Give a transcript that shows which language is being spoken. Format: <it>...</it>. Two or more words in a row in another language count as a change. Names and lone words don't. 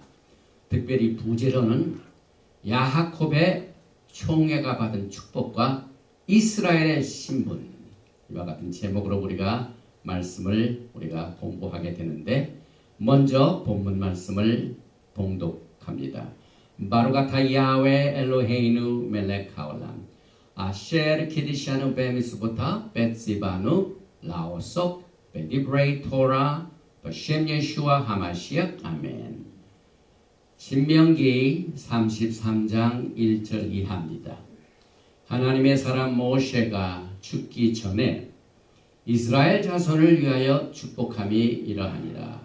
<ko>특별히 부제로는 야하콥의 총회가 받은 축복과 이스라엘의 신분, 이와 같은 제목으로 우리가 말씀을 우리가 공부하게 되는데 먼저 본문 말씀을 봉독합니다.</ko> <he>ברוך אתה יהוה אלוהינו מלך העולם אשר קדשנו במצוותיו וצונו לעסוק בדברי תורה בשם ישוע המשיח אמן.</he> <ko>신명기 33장 1절 이하입니다. 하나님의 사람 모세가 죽기 전에 이스라엘 자손을 위하여 축복함이 이러하니라.</ko>